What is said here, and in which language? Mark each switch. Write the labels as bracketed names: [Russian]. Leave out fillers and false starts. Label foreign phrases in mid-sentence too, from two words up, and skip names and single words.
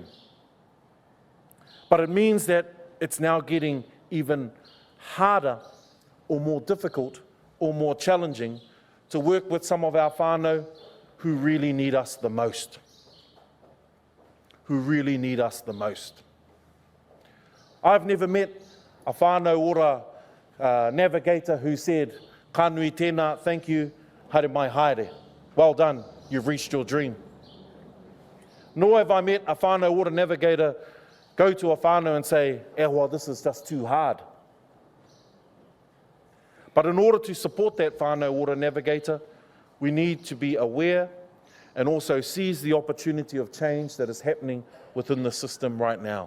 [English] But it means that it's now getting even harder or more difficult or more challenging to work with some of our whānau who really need us the most. Who really need us the most. I've never met a Whānau Ora navigator who said, [Māori] "Ka nui tēnā, [English] thank you, [Māori] haere mai haere. [English] Well done, you've reached your dream." Nor have I met a Whānau Ora navigator go to a whānau and say, well, this is just too hard. But in order to support that Whānau Ora navigator, we need to be aware and also seize the opportunity of change that is happening within the system right now.